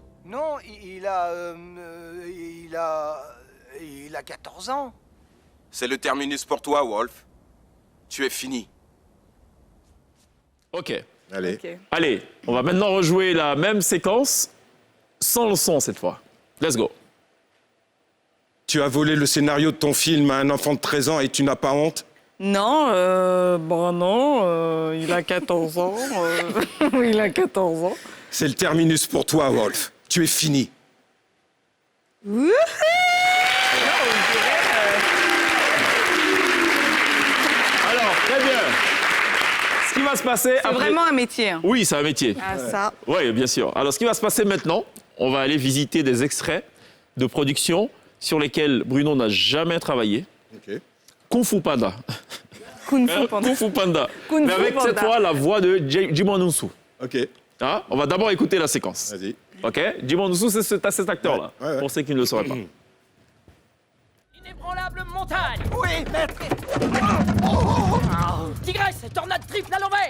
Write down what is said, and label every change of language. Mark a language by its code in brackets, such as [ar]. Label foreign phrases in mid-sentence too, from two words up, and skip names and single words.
[fr] Non, il a 14 ans. C'est le terminus pour toi, Wolf. Tu es fini. OK. Allez. Allez, on va maintenant rejouer la même séquence sans le son cette fois. [en] Let's go. [fr] Tu as volé le scénario de ton film à un enfant de 13 ans et tu n'as pas honte? Non, non, il a 14 ans. Il a 14 ans. C'est le terminus pour toi, Wolf. Tu es fini. Wouhou! Alors, très bien. Ce qui va se passer C'est après... vraiment un métier. Hein. Oui, c'est un métier. Ah, ça. Oui, bien sûr. Alors, ce qui va se passer maintenant, on va aller visiter des extraits de production sur lesquels Bruno n'a jamais travaillé. Ok. Kung Fu Panda. Kung Fu Panda. Kung Fu Panda. Kung Mais Fu avec cette Panda. fois la voix de Jimon Unsu. Ok. Hein? On va d'abord écouter la séquence. Vas-y. OK? Jimon Unsu, c'est cet acteur-là, Ouais. pour ceux qui ne le sauraient pas. Inébranlable montagne. Oui, maître. Tigresse, tornade triple à l'envers.